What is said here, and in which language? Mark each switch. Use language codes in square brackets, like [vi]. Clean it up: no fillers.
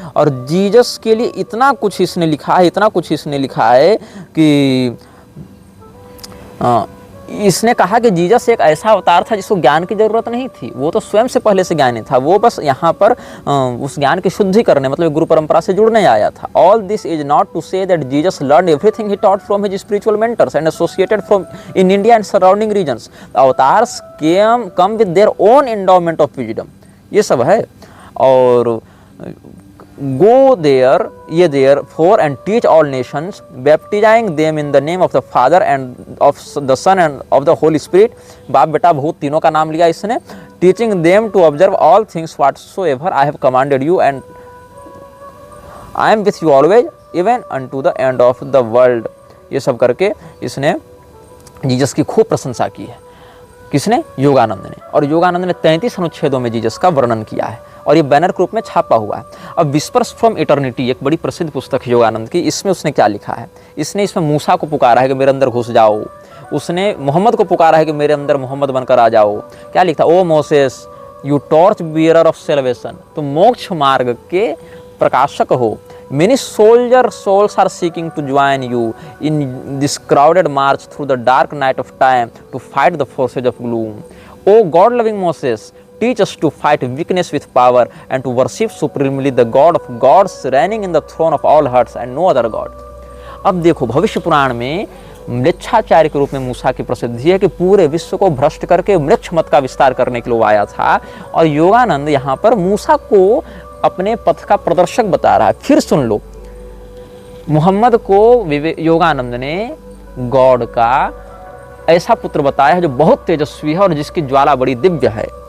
[hi] और जीसस के लिए इतना कुछ इसने लिखा है, इतना कुछ इसने लिखा है कि इसने कहा कि जीसस एक ऐसा अवतार था जिसको ज्ञान की जरूरत नहीं थी, वो तो स्वयं से पहले से ज्ञानी था, वो बस यहाँ पर उस ज्ञान की शुद्धि करने, मतलब गुरु परंपरा से जुड़ने आया था। [en] All this is not to say that Jesus learn everything he taught from his spiritual mentors and associated from in India and surrounding regions. Avatars come with their own endowment of wisdom, [hi] ये सब है। [en] और go therefore and teach all nations, baptizing them in the name of the Father and of the Son and of the Holy Spirit। [hi] बाप बेटा भूत तीनों का नाम लिया इसने। [en] teaching them to observe all things whatsoever I have commanded you, and I am with you always even unto the end of the world। [hi] ये सब करके इसने जीसस की खूब प्रशंसा की है। किसने? योगानंद ने। और योगानंद ने 33 अनुच्छेदों में जीसस का वर्णन किया है और ये बैनर के रूप में छापा हुआ है। अब विस्पर्स फ्रॉम इटर्निटी एक बड़ी प्रसिद्ध पुस्तक है योगानंद की, इसमें उसने क्या लिखा है? इसने इसमें मूसा को पुकारा है कि मेरे अंदर घुस जाओ, उसने मोहम्मद को पुकारा है कि मेरे अंदर मोहम्मद बनकर आ जाओ। क्या लिखता? [en] O Moses you torch bearer of salvation, [hi] तुम मोक्ष मार्ग के प्रकाशक हो। [en] Many souls are seeking to join you in this crowded march through the dark night of time to fight the forces of gloom. O God-loving Moses, teach us to fight weakness with power and to worship supremely the God of gods reigning in the throne of all hearts and no other God. [hi] अब देखो भविष्य पुराण में मृच्छाचार्य के रूप में मूसा की प्रसिद्धि है कि पूरे विश्व को भ्रष्ट करके मृक्ष मत का विस्तार करने के लिए आया था, और योगानंद यहाँ पर मूसा को अपने पथ का प्रदर्शक बता रहा है। फिर सुन लो, मोहम्मद को योगानंद ने गॉड का ऐसा पुत्र बताया है जो बहुत तेजस्वी है और जिसकी ज्वाला बड़ी दिव्य है।